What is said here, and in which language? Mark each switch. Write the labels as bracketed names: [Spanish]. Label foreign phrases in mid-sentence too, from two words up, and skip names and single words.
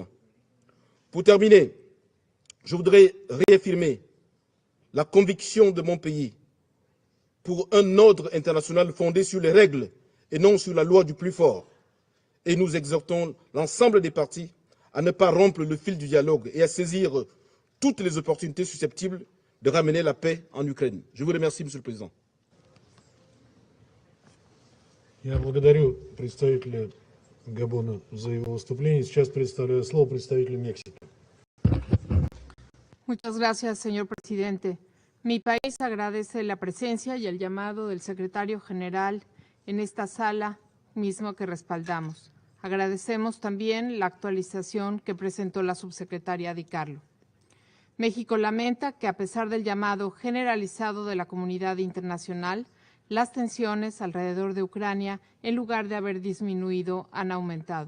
[French] Pour terminer, je voudrais réaffirmer la conviction de mon pays pour un ordre international fondé sur les règles et non sur la loi du plus fort. Et nous exhortons l'ensemble des parties à ne pas rompre le fil du dialogue et à saisir toutes les opportunités susceptibles de ramener la paix en Ukraine. Je vous remercie, Monsieur le Président. [Russian] Я благодарю представителя Габона за его выступление. Сейчас предоставляю слово представителю Мексики. [Spanish] Muchas gracias, señor presidente. Mi país agradece la presencia y el llamado del secretario general en esta sala, mismo que respaldamos. Agradecemos también la actualización que presentó la subsecretaria Di Carlo. México lamenta que, a pesar del llamado generalizado de la comunidad internacional, las tensiones alrededor de Ucrania, en lugar de haber disminuido, han aumentado.